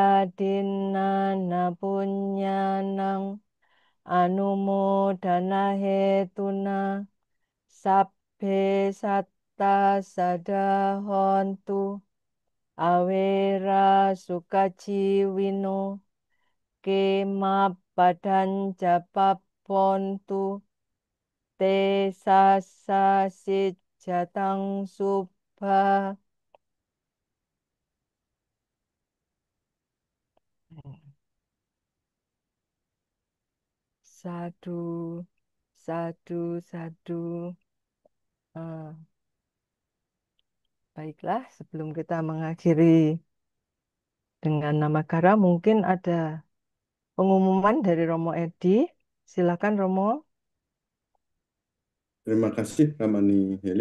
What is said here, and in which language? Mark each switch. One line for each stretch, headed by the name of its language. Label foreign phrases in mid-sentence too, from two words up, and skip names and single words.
Pali: dinana punyanang anumodana hetuna sabbe satta sadahontu awera sukaciwino kemap badan japapontu te sasa jatang subha. Sadu, sadu, sadu.
Indonesian: Ah, baiklah, sebelum kita mengakhiri dengan nama Kara, mungkin ada pengumuman dari Romo Edi. Silakan Romo. Terima kasih Ramani Heli.